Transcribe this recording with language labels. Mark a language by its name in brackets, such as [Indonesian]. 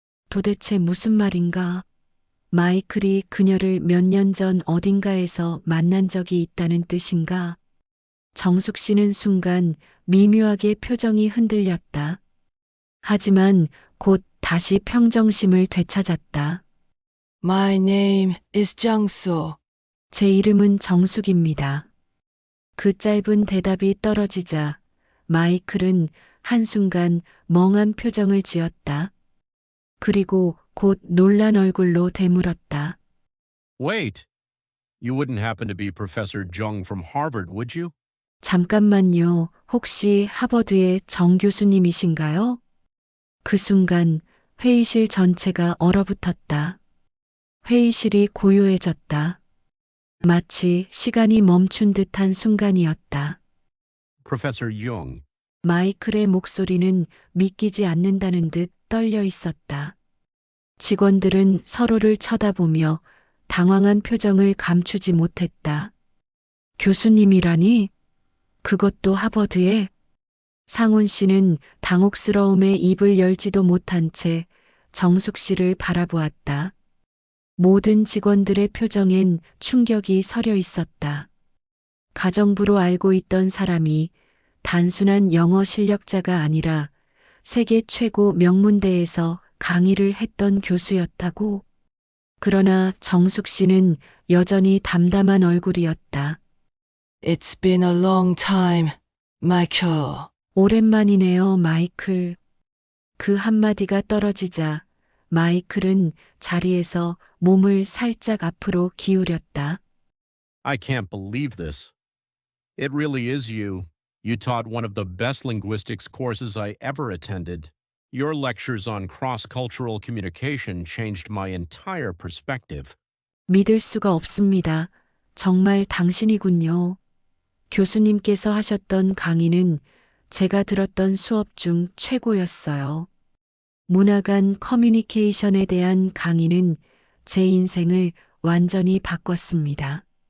[Korean] 도대체 무슨 말인가? 마이클이 그녀를 몇 년 전 어딘가에서 만난 적이 있다는 뜻인가? 정숙 씨는 순간 미묘하게 표정이 흔들렸다. 하지만 곧 다시 평정심을 되찾았다. [English] My name is 정숙. [Korean] 제 이름은 정숙입니다. 그 짧은 대답이 떨어지자 마이클은 한순간 멍한 표정을 지었다. 그리고 곧 놀란 얼굴로 되물었다. [English] Wait. You wouldn't happen to be Professor Jung from Harvard, would you? [Korean] 잠깐만요. 혹시 하버드의 정 교수님이신가요? 그 순간 회의실 전체가 얼어붙었다. 회의실이 고요해졌다. 마치 시간이 멈춘 듯한 순간이었다. [English] Professor Jung. [Korean] 마이클의 목소리는 믿기지 않는다는 듯 떨려 있었다. 직원들은 서로를 쳐다보며 당황한 표정을 감추지 못했다. 교수님이라니? 그것도 하버드에? 상훈 씨는 당혹스러움에 입을 열지도 못한 채 정숙 씨를 바라보았다. 모든 직원들의 표정엔 충격이 서려 있었다. 가정부로 알고 있던 사람이 단순한 영어 실력자가 아니라 세계 최고 명문대에서 강의를 했던 교수였다고. 그러나 정숙 씨는 여전히 담담한 얼굴이었다. [English] It's been a long time, Michael. [Korean] 오랜만이네요, 마이클. 그 한마디가 떨어지자 마이클은 자리에서 몸을 살짝 앞으로 기울였다. [English] I can't believe this. It really is you. You taught one of the best linguistics courses I ever attended. Your lectures on cross-cultural communication changed my entire perspective. [Korean] 믿을 수가 없습니다. 정말 당신이군요. 교수님께서 하셨던 강의는 제가 들었던 수업 중 최고였어요. 문화 간 커뮤니케이션에 대한 강의는 제 인생을 완전히 바꿨습니다.